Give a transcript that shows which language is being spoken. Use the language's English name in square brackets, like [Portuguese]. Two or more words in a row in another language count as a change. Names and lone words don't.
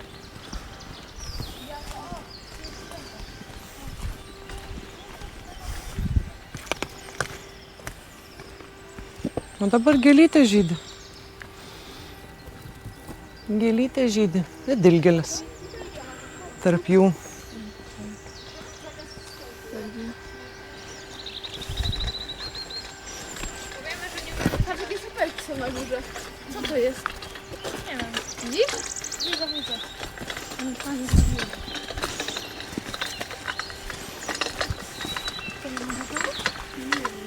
[Lithuanian] O dabar gėlytė žydi. Gėlytė žydi. Ir dilgėlis. Tarp jų. [Polish] Patrz, jakie supelki są na górze. Co to jest? Nie wiem. Widzisz? Widzę, widzę. Ale fajnie zrobione. To nie ma zakazu? Nie wiem.